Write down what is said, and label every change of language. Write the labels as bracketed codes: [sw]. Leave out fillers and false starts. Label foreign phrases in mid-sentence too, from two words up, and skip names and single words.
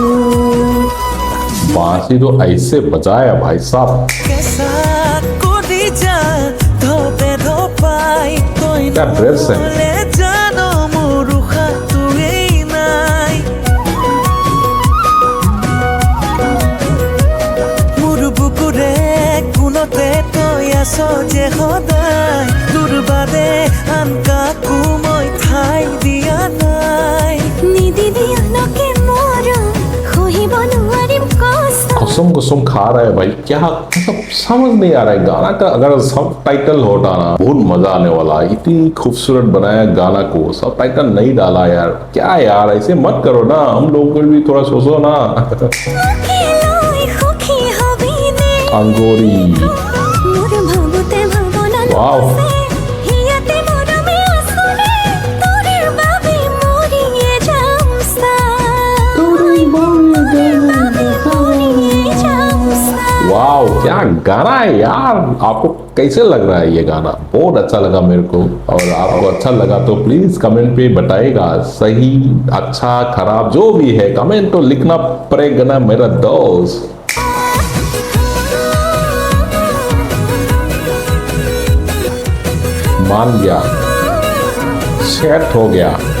[hi] बांसी तो ऐसे बजाया भाई साहब। क्या ड्रेस है। [as] জানো মোৰ উশাহটোৱেই নাই মোৰ বুকুৰে কোনতে তই আছ যে সদায় তোৰ বাদে আন কাকো মই ঠাই দিয়া নাই নিদিবি আনকে মৰম সহিব নোৱাৰিম কষ্ট [hi] कसम कसम खा रहा है भाई, क्या मतलब समझ नहीं आ रहा है गाना का। अगर सब टाइटल होता ना बहुत मजा आने वाला है। इतनी खूबसूरत बनाया गाना को, सब टाइटल नहीं डाला यार। क्या यार, ऐसे मत करो ना, हम लोग को भी थोड़ा सोचो ना। [as] একেলৈ সুখী হবি নে [hi] अंगोरी, [as] মোৰ ভাবোতে ভাৱনা [hi] वाव, [as] হিয়াতে মৰমে আছনে তোৰ বাবে মৰিয়ে যাম চা মৰিয়ে যাম চা [hi] वाव, क्या गाना है यार। आपको कैसे लग रहा है ये गाना? बहुत अच्छा लगा मेरे को। और आपको अच्छा लगा तो प्लीज कमेंट पे बताइएगा। सही, अच्छा, खराब जो भी है कमेंट तो लिखना पड़ेगा ना मेरा दोस्त। मान गया, सेट हो गया।